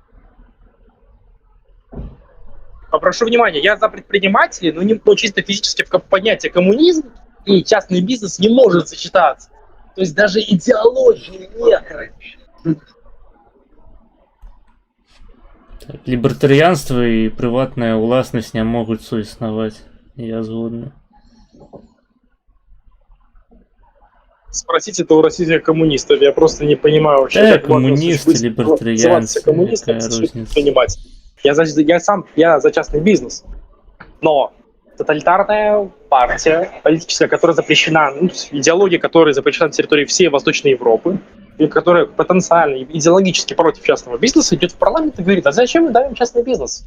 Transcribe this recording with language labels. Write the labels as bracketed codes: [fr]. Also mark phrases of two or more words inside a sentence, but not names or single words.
[ru] Попрошу внимания, я за предпринимателей, но чисто физически понятие коммунизм и частный бизнес не может сочетаться. То есть даже идеологии нет. [be] Либертарианство и приватная уласнасць не могуць суіснаваць. Я згодны. [ru] Спросите это у российских коммунистов, я просто не понимаю вообще, как коммунисты, либертарианцы, коммунисты, я за частный бизнес, но тоталитарная партия политическая, которая запрещена, идеология, которая запрещена на территории всей Восточной Европы, и которая потенциально идеологически против частного бизнеса, идет в парламент и говорит: а зачем мы давим частный бизнес?